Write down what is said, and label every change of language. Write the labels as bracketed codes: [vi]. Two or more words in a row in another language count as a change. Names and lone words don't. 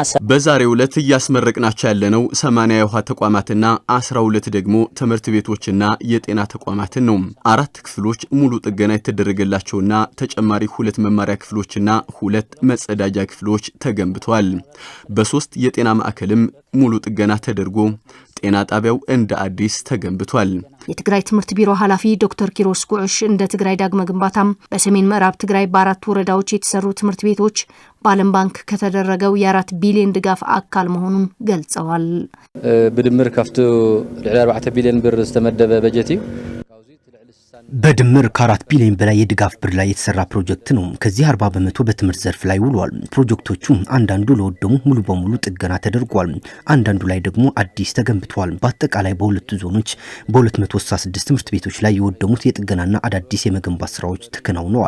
[am] በዛሬው ዕለት እያስመረቅናቸው ያለነው 80 የውሃ ተቋማትና 12 ደግሞ ትምህርት ቤቶችና የጤና ተቋማትን ነው። 4 ክፍሎች ሙሉ ጥገና የተደረገላቸውና ተጨማሪ 2 መማሪያ ክፍሎችና 2 መጸዳጃ ክፍሎች ተገንብተዋል። በ3 የጤና ማዕከልም ሙሉ ጥገና ተደርጎ ጤና ጣቢያው እንደ አዲስ ተገንብቷል። የትግራይ ትምህርት ቢሮ ኃላፊ ዶክተር ኪሮስ ጉዕሽ እንደ ትግራይ ዳግመ ግንባታም በሰሜን ምዕራብ ትግራይ በ4 ወረዳዎች የተሰሩ ትምህርት ቤቶች በዓለም ባንክ ከተደረገው የ4 ቢሊዮን ድጋፍ አካል መሆኑን ገልጸዋል። [ti] በድምር ከፍቶ ለ4 ቢሊዮን ብር ዝተመደበ በጀት እዩ። [am] በድምር ከ4 ቢሊዮን በላይ የድጋፍ ብር ላይ የተሰራ ፕሮጀክት ነው። ከዚህ 40 በመቶ በትምህርት ዘርፍ ላይ ውሏል። ፕሮጀክቶቹ አንዳንዱ ለወደሙ ሙሉ በሙሉ ጥገና ተደርጓል፣ አንዳንዱ ላይ ደግሞ አዲስ ተገንብቷል። በአጠቃላይ በሁለቱ ዞኖች በ266 ትምህርት ቤቶች ላይ የወደሙት የጥገናና አዳዲስ የመገንባት ስራዎች ተከናውነዋል።